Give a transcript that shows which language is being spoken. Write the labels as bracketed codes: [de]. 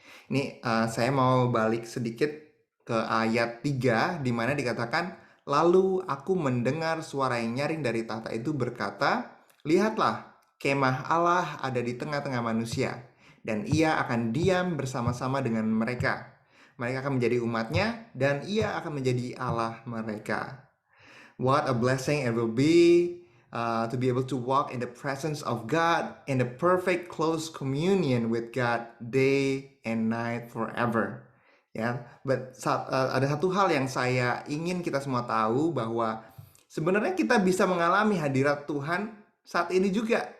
[id] Ini saya mau balik sedikit ke ayat 3, di mana dikatakan, lalu aku mendengar suara yang nyaring dari tahta itu berkata, lihatlah, kemah Allah ada di tengah-tengah manusia, dan ia akan diam bersama-sama dengan mereka. Mereka akan menjadi umatnya, dan ia akan menjadi Allah mereka. [en] What a blessing it will be to be able to walk in the presence of God in the perfect close communion with God day and night forever. [id] Ya, ada satu hal yang saya ingin kita semua tahu bahwa sebenarnya kita bisa mengalami hadirat Tuhan saat ini juga.